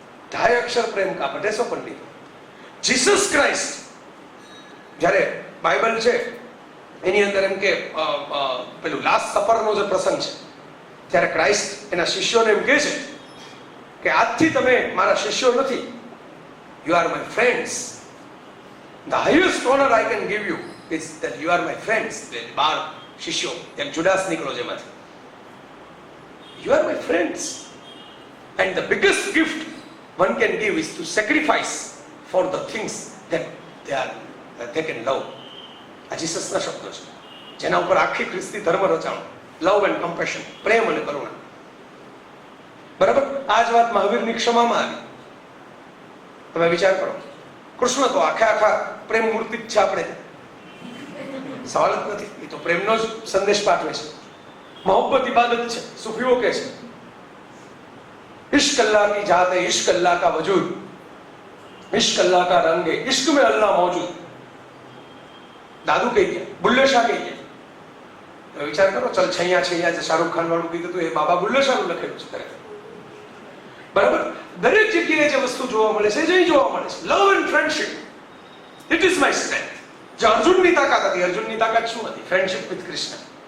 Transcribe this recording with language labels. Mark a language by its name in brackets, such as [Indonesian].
[Hindi] ઢાઈ અક્ષર પ્રેમ કા પઢે Pandit. [Gujarati] Jesus Christ, જ્યારે Bible છે એની અંદર એમ કે પેલું લાસ્ટ સપરનો જે પ્રસંગ છે, ત્યારે ક્રાઇસ્ટ એના શિષ્યોને એમ કહે છે કે આજથી તમે મારા શિષ્યો નથી, [English] You are my friends. The highest honour I can give you is that you are my friends. [Gujarati] 12 શિષ્યો, એક જુડાસ નીકળો જેમાંથી. [English] You are my friends and the biggest gift one can give is to sacrifice for the things that they can love. [Gujarati] આ જીસસના શબ્દો છે, જેના ઉપર આખી ખ્રિસ્તી ધર્મ રચાણો. [English] love and compassion, [Gujarati] પ્રેમ અને કરુણા. બરાબર. આ જ વાત મહાવીરની ક્ષમામાં આવી. તમે વિચાર કરો, કૃષ્ણ તો આખા પ્રેમ મૂર્તિ જ છે. આપણે સવાલ જ નથી, એ તો પ્રેમનો જ સંદેશ પાઠવે છે. મોહબ્બત ઇબાદત છે. સૂફીઓ કહે છે [Hindi] इश्क अल्लाह की जात है, इश्क अल्लाह का वजूद, इश्क अल्लाह का रंग है, इश्क में अल्लाह मौजूद. [Gujarati] दादू कही ગયા, બુલ્લે શાહ કહી ગયા. વિચાર કરો, ચલ છૈયા છૈયા જે શાહરુખ ખાન વાળું કીધું હતું એ બાબા બુલ્લે શાહનું લખેલું છે ખરેખર. બરાબર. દરેક જગ્યાએ જે વસ્તુ જોવા મળે છે જે જોવા મળે છે. [English] Love and friendship, it is my strength. [Gujarati] જે અર્જુનની તાકાત હતી, અર્જુનની તાકાત શું હતી? [English] Friendship with Krishna.